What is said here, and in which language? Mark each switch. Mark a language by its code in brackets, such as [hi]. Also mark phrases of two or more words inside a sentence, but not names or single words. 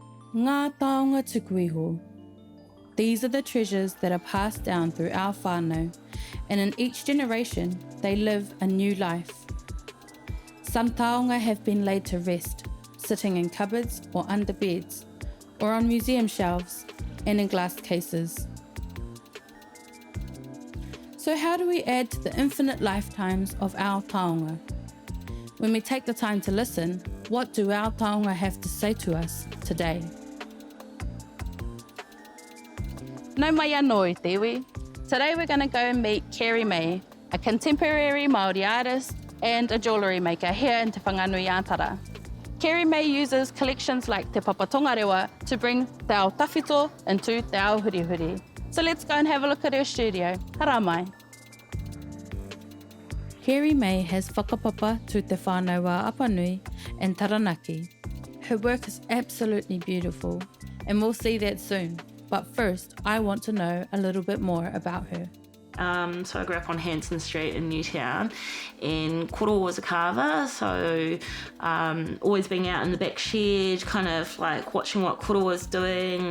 [mi] Ngā taonga tukuiho. [en] These are the treasures that are passed down through our whānau, and in each generation they live a new life. Some taonga have been laid to rest, sitting in cupboards or under beds, or on museum shelves and in glass cases. So how do we add to the infinite lifetimes of our taonga? When we take the time to listen, what do our taonga have to say to us today? [mi] Nau mai anō i te iwi. [en] Today we're going to go and meet Kerry May, a contemporary Māori artist and a jewellery maker here in Te Whanganui Atara. Kerry May uses collections like Te Papa Tongarewa to bring [mi] te ao tawhito [en] into [mi] te ao hurihuri. [en] So let's go and have a look at her studio. [mi] Hara mai. [en] Kerry May has whakapapa to te whānau a Apanui and Taranaki. Her work is absolutely beautiful, and we'll see that soon. But first, I want to know a little bit more about her. So I grew up on Hanson Street in Newtown, and Koro was a carver, so always being out in the back shed, kind of like watching what Koro was doing.